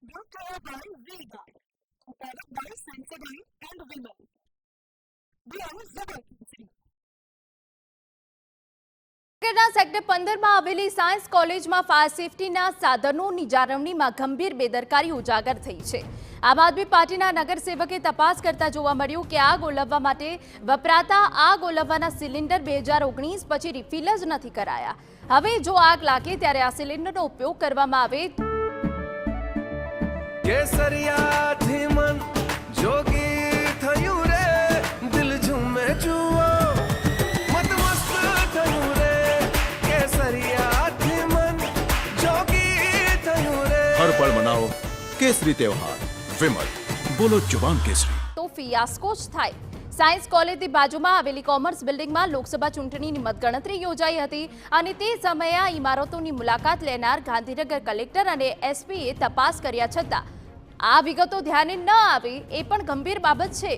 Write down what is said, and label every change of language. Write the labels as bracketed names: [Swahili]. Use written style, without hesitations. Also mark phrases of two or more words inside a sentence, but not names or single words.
[English] brought to you by Vega, powered by Sensodyne and Vimal. We are Zebra. [Gujarati] સેક્ટર 15માં આવેલી [English] science college-માં fire safety-ના [Gujarati] સાધનોની જાળવણીમાં ગંભીર બેદરકારી ઉજાગર થઈ છે। આમ આદમી પાર્ટીના નગરસેવકે તપાસ કરતા જોવા મળ્યું કે આગ ઓલવવા માટે વપરાતા આગ ઓલવવાના સિલિન્ડર 2019 પછી રિફિલ જ નથી કરાયા। હવે જો આગ લાગે ત્યારે આ સિલિન્ડરનો ઉપયોગ કરવામાં આવે કેસરિયાથી મન જોગી થયું રે દિલ ઝૂમે જુઓ મત મસ્ત થયું રે કેસરિયાથી મન જોગી થયું રે [Hindi] हर पल मनाओ केसरी त्योहार विमल बोलो जुबान केसरी [Gujarati] તો ફિયાસ્કો જ થાય। સાયન્સ કોલેજની બાજુમાં આવેલી [English] commerce building-માં [Gujarati] લોકસભા ચૂંટણીની મતગણતરી યોજાઈ હતી અને તે સમયે આ ઇમારતોની મુલાકાત લેનાર ગાંધીનગર કલેક્ટર અને એસપીએ તપાસ કર્યા છતાં આ વિગતો ધ્યાને ન આવી એ પણ ગંભીર બાબત છે।